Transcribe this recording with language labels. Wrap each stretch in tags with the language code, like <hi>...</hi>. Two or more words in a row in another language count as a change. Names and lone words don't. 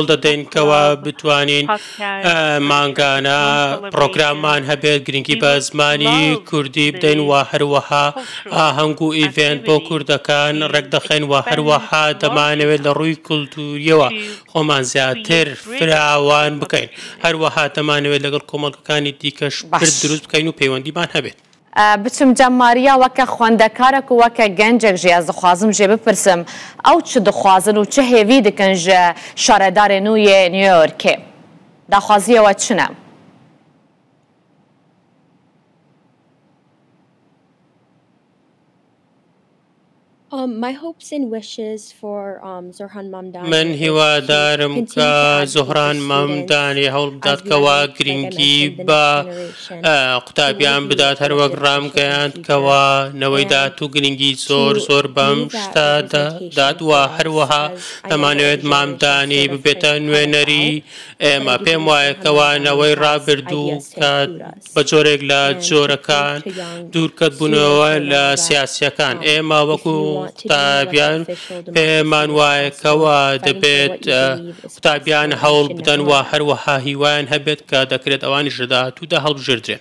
<ckb>دەدەین کەوا بتوانین مانگانە پرۆگراممان هەبێت گرنگی بە زمانی کوردی بدەین و هەروەها هەنگ و ئیڤێنت بۆ کوردەکان ڕێک دەخەین و هەروەها دەمانەوێت لە ڕووی کولتوریەوە خۆمان زیاتر فراوان بکەین هەروەها دەمانەوێت لەگەڵ کۆمەڵگەکانی دیکەش دروست بکەین و پەیوەندیمان هەبێت.</ckb> <ku>بچم جەماریە وەکە خوێندەکارێک و وەکە گەنجێک ژێ ئەز دەخوازم ژێ بپرسم ئەو چ دەخوازن و چه هێوی دکەن ژە شارەدارێ نوێ نیویۆرکێ داخوازیەوە چنە؟</ku> <en>My hopes and wishes for Zorhan Mamdani.</en> <ckb>من هیوادارم کە زۆهران مامدانی هەوڵ بدات کەوا گرنگی بە قوتابیان بدات هەروەک ڕامگەیاند کەوا نەوەی دات و گرنگی زۆر بەم شتا دات و هەروەها دەمانەوێت مامدانی ببێتە نوێنەری ئێمە پێم وایە کەوانەوەی ڕابردوو کە بە جۆرێک لە جۆرەکان دوورکەت بوونەوە لە سیاسیەکان ئێمە وەکو قوتابیان پێمان وایە کەوا دەبێت قوتابیان هەوڵ بدەن و هەروەها هیوایان هەبێت کە دەکرێت ئەوانی ژداهاتوودا هەڵبژێردرێن.</ckb>